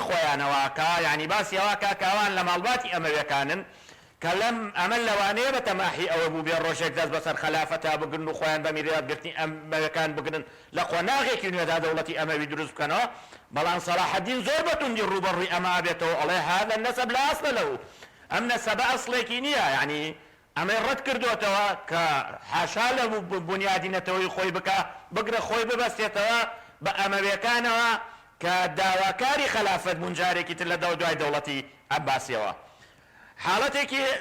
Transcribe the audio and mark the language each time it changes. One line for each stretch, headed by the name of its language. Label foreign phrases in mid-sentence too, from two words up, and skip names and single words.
Central Kurdish: خۆیانەوەکە یعنی باسی ئەوەکە کاوان لە ماڵباتی ئەمەویەکانن کە لەم ئەمە لەوانەیە بە تەماحی ئەوە بوو بێ ڕۆژێک دەست بەسەر خلافەتە بگرن و خۆیان بە میراثگرتنی ئەمەویەکان بگرن لە قۆناغێکی نوێدا دەوڵەتی ئەمەوی دروست بکەنەوە بەڵام سەلاحەدین زۆر بەتوندی ڕوبەڕووی ئەمە بێتەوە ئەڵێ
Arabic: هذا النسب لا أصل له
Central Kurdish: ئەم نەسەبە ئەسڵێکی نییە یعنی ئەمەی ڕەت کردوێتەوە کە حاشا لە بنیادینەتەوەی خۆی بکە بگرە خۆی ببەستێتەوە بە ئەمەویەکانەوە کە داواکاری خلافەت بوون جارێکی تر لە دوای دەوڵەتی عەباسیەوە حاڵەتێکی